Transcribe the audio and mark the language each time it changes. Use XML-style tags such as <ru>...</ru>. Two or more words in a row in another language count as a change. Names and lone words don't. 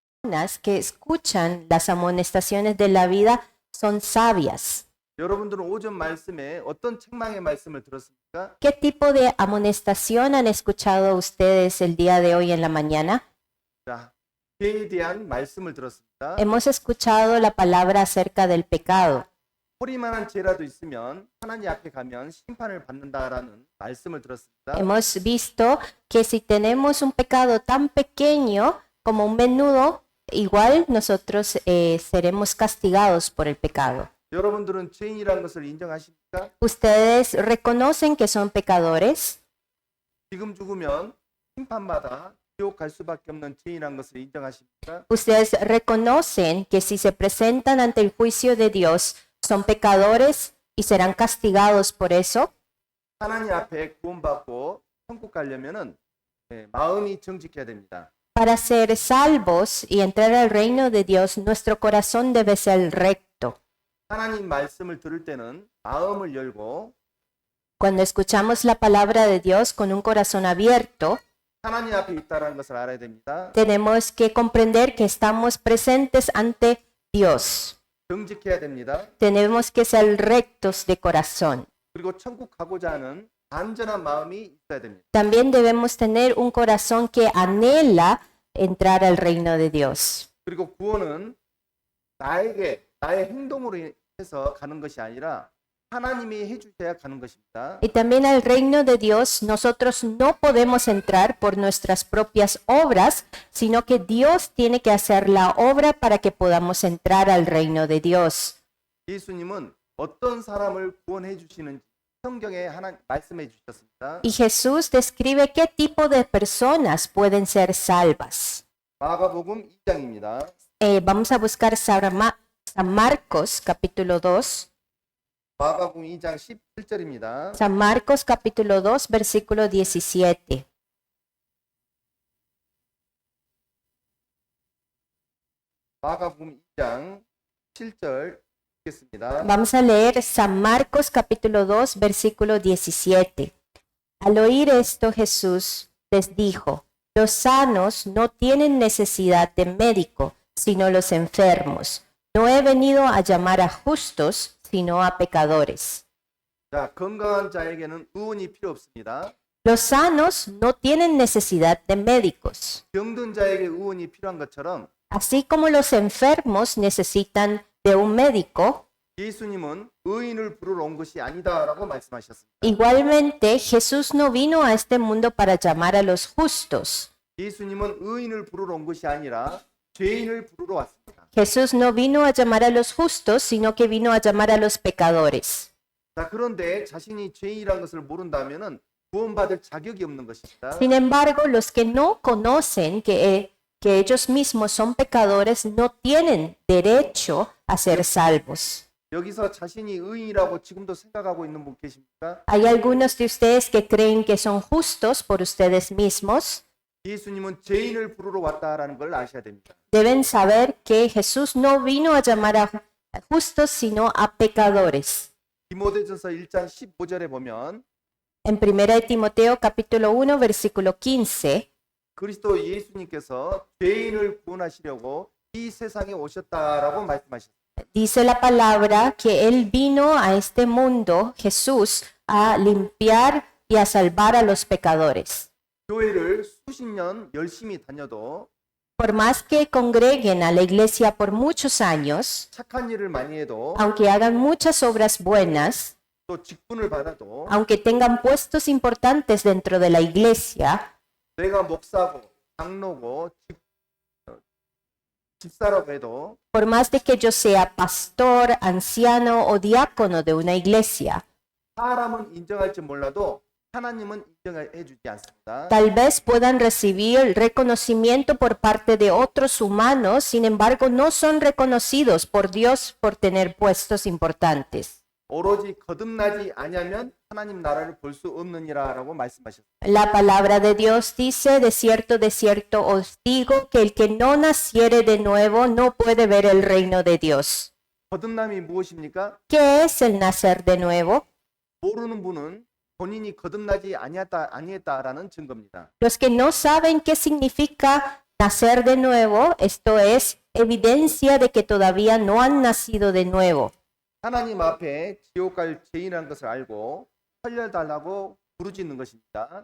<es>personas que escuchan las amonestaciones de la vida son sabias.</es> <ko>여러분들은 오전 말씀에 어떤 책망의 말씀을 들었습니까?</ko> <es>¿Qué tipo de amonestación han escuchado ustedes el día de hoy en la mañana?</es> <ko>자, 죄에 대한 말씀을 들었습니다.</ko> <es>Hemos escuchado la palabra acerca del pecado.</es> <ko>허리만한 죄라도 있으면 하나님 앞에 가면 심판을 받는다라는 말씀을 들었습니다.</ko> <es>Hemos visto que si tenemos un pecado tan pequeño como un menudo, igual nosotros seremos castigados por el pecado.</es> <ko>여러분들은 죄인이라는 것을 인정하십니까?</ko> <es>¿Ustedes reconocen que son pecadores?</es> <ko>지금 죽으면 심판받아 지옥 갈 수밖에 없는 죄인이라는 것을 인정하십니까?</ko> <es>¿Ustedes reconocen que si se presentan ante el juicio de Dios son pecadores y serán castigados por eso?</es> <ko>하나님 앞에 구원받고 천국 가려면은 마음이 정직해야 됩니다.</ko> <es>Para ser salvos y entrar al reino de Dios, nuestro corazón debe ser recto.</es> <ko>하나님 말씀을 들을 때는 마음을 열고</ko> <es>Cuando escuchamos la palabra de Dios con un corazón abierto,</es> <ko>하나님 앞에 있다라는 것을 알아야 됩니다.</ko> <es>tenemos que comprender que estamos presentes ante Dios.</es> <ko>정직해야 됩니다.</ko> <es>Tenemos que ser rectos de corazón.</es> <ko>그리고 천국 가고자 하는 안전한 마음이 있어야 됩니다.</ko> <es>También debemos tener un corazón que anhela entrar al reino de Dios.</es> <ko>그리고 구원은 나의 행동으로 해서 가는 것이 아니라 하나님이 해주셔야 가는 것입니다.</ko> <es>Y también al reino de Dios nosotros no podemos entrar por nuestras propias obras, sino que Dios tiene que hacer la obra para que podamos entrar al reino de Dios.</es> <ko>예수님은 어떤 사람을 구원해 주시는지 성경에 하나 말씀해 주셨습니다.</ko> <es>Y Jesús describe qué tipo de personas pueden ser salvas.</es> <ko>마가복음 2장입니다.</ko> <es>Vamos a buscar San Marcos capítulo 2.</es> <ko>마가복음 2장 17절입니다.</ko> <es>San Marcos capítulo 2 versículo 17.</es> <ko>마가복음 2장 7절 읽겠습니다.</ko> <es>Vamos a leer San Marcos capítulo 2 versículo 17. Al oír esto Jesús les dijo, los sanos no tienen necesidad de médico, sino los enfermos. No he venido a llamar a justos, sino a pecadores.</es> <ko>자, 건강한 자에게는 의원이 필요 없습니다.</ko> <es>Los sanos no tienen necesidad de médicos,</es> <ko>병든 자에게 의원이 필요한 것처럼</ko> <es>así como los enfermos necesitan de un médico.</es> <ko>예수님은 의인을 부르러 온 것이 아니다라고 말씀하셨습니다.</ko> <es>Igualmente, Jesús no vino a este mundo para llamar a los justos.</es> <ko>예수님은 의인을 부르러 온 것이 아니라 죄인을 부르러 왔습니다.</ko> <es>Jesús no vino a llamar a los justos, sino que vino a llamar a los pecadores.</es> <ko>자, 그런데 자신이 죄인이라는 것을 모른다면은 구원받을 자격이 없는 것입니다.</ko> <es>Sin embargo, los que no conocen que ellos mismos son pecadores no tienen derecho a ser salvos.</es> <ko>여기서 자신이 의인이라고 지금도 생각하고 있는 분 계십니까?</ko> <es>Hay algunos de ustedes que creen que son justos por ustedes mismos.</es> <ko>예수님은 죄인을 부르러 왔다라는 걸 아셔야 됩니다.</ko> <es>Deben saber que Jesús no vino a llamar a justos, sino a pecadores.</es> <ko>디모데전서 1장 15절에 보면</ko> <es>En 1 Timoteo capítulo 1 versículo 15</es> <ko>그리스도 예수님께서 죄인을 구원하시려고 이 세상에 오셨다라고 말씀하셨습니다.</ko> <es>dice la palabra que Él vino a este mundo, Jesús, a limpiar y a salvar a los pecadores.</es> <ko>교회를 수십 년 열심히 다녀도</ko> <es>Por más que congreguen a la iglesia por muchos años,</es> <ko>착한 일을 많이 해도</ko> <es>aunque hagan muchas obras buenas,</es> <ko>또 직분을 받아도</ko> <es>aunque tengan puestos importantes dentro de la iglesia,</es> <ko>내가 목사고 장로고 집사라고 해도</ko> <es>por más de que yo sea pastor, anciano o diácono de una iglesia,</es> <ko>사람은 인정할지 몰라도 하나님은 인정해 주지 않습니다.</ko> <es>tal vez puedan recibir reconocimiento por parte de otros humanos, sin embargo no son reconocidos por Dios por tener puestos importantes.</es> <ko>오로지 거듭나지 아니하면 하나님 나라를 볼 수 없느니라라고 말씀하셨습니다.</ko> <es>La palabra de Dios dice, de cierto os digo, que el que no naciere de nuevo no puede ver el reino de Dios.</es> <ko>거듭남이 무엇입니까?</ko> <es>¿Qué es el nacer de nuevo?</es> <ko>모르는 분은 본인이 거듭나지 아니했다라는 증거입니다.</ko> <es>Los que no saben qué significa nacer de nuevo, esto es evidencia de que todavía no han nacido de nuevo.</es> <ko>하나님 앞에 지옥 갈 죄인이라는 것을 알고 살려달라고 부르짖는 것입니다.</ko>